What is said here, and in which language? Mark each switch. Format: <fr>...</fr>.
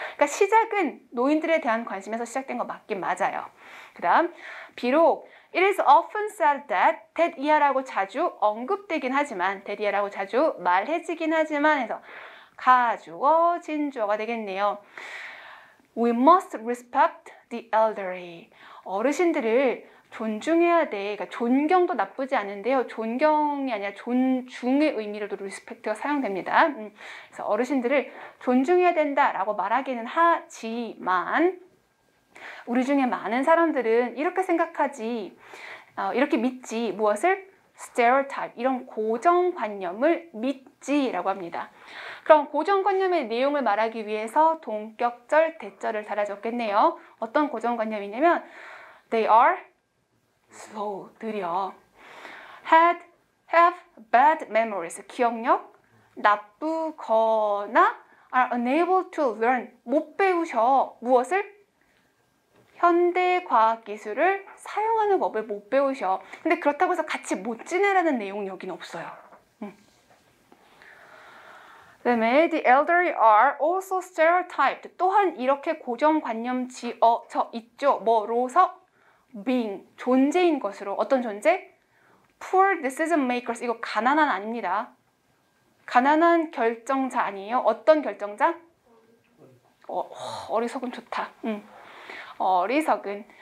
<ko>그러니까 시작은 노인들에 대한 관심에서 시작된 거 맞긴 맞아요. 그 다음, 비록 it is often said that 이하라고 자주 언급되긴 하지만, 이하라고 자주 말해지긴 하지만 해서 가주어, 진주어가 되겠네요.</ko> <en>We must respect the elderly.</en> <ko>어르신들을 존중해야 돼. 그러니까 존경도 나쁘지 않은데요. 존경이 아니라 존중의 의미로도 respect가 사용됩니다. 그래서 어르신들을 존중해야 된다라고 말하기는 하지만 우리 중에 많은 사람들은 이렇게 생각하지, 이렇게 믿지. 무엇을? stereotype, 이런 고정관념을 믿지라고 합니다. 그럼 고정관념의 내용을 말하기 위해서 동격절, 대절을 달아줬겠네요. 어떤 고정관념이냐면 they are slow, 느려. have bad memories, 기억력 나쁘거나 are unable to learn, 못 배우셔. 무엇을? 현대 과학기술을 사용하는 법을 못 배우셔. 근데 그렇다고 해서 같이 못 지내라는 내용이 여기는 없어요.</ko> <en>그다음에 the elderly are also stereotyped.</en> <ko>또한 이렇게 고정관념 지어져 있죠. 뭐로서? being, 존재인 것으로. 어떤 존재? poor decision makers. 이거 가난한 아닙니다. 가난한 결정자 아니에요. 어떤 결정자? 어리석은 좋다. 어리석은.</ko>